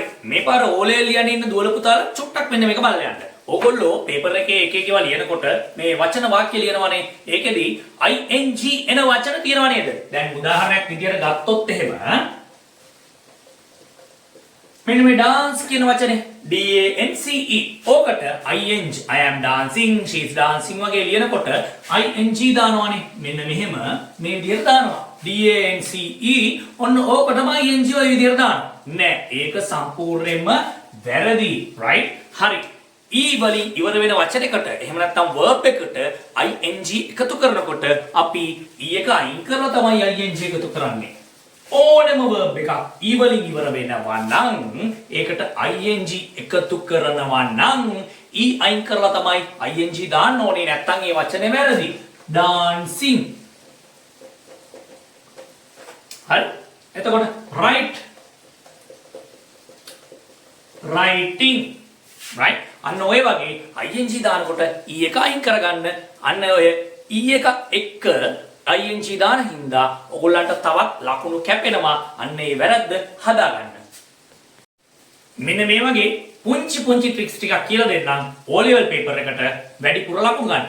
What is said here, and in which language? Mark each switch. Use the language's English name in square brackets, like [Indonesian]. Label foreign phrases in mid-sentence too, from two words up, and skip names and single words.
[Sinhala] මේ පාර ඕලේ ලියන්න ඉන්න දුවල පුතාලා චුට්ටක් මෙන්න මේක බලලා යන්න. ඕගොල්ලෝ පේපර් එකේ එක එක ඒවා ලියනකොට මේ වචන වාක්‍ය ලියනවනේ. ඒකෙදි ing එන වචන තියෙනව නේද? දැන් උදාහරණයක් විදියට ගත්තොත් එහෙම මෙන්න මේ dance කියන වචනේ dance. ඕකට ing [English] I am dancing, she is dancing [Sinhala] වගේ ලියනකොට ing දානවනේ. මෙන්න මෙහෙම මේ විදියට දානවා. dance ඔන්න ඕකටම ing ඔය විදියට දානවා. නෑ ඒක සම්පූර්ණයෙන්ම වැරදි. right? හරි. වලින් ඉවර වෙන වචනයකට එහෙම නැත්නම් verb එකට ing එකතු කරනකොට අපි එක අයින් කරලා තමයි ing එකතු කරන්නේ. ඕනම verb එකක් වලින් ඉවර වෙනවා නම් ඒකට ing එකතු කරනවා නම් අයින් කරලා තමයි ing දාන්න ඕනේ. නැත්නම් ඒ වචනේ වැරදි. dancing. හරි. එතකොට [English] write, writing. right? [Sinhala] අන්න ඔය වගේ ing දානකොට එක අයින් කරගන්න. අන්න ඔය එක එක්ක ing දාන හින්දා ඔයගොල්ලන්ට තවත් ලකුණු කැපෙනවා. අන්න ඒ වැරද්ද හදාගන්න. මෙන්න මේ වගේ පුංචි ට්‍රික්ස් ටිකක් කියලා දෙන්නම් [English] O level paper [Sinhala] එකට වැඩිපුර ලකුණු ගන්න.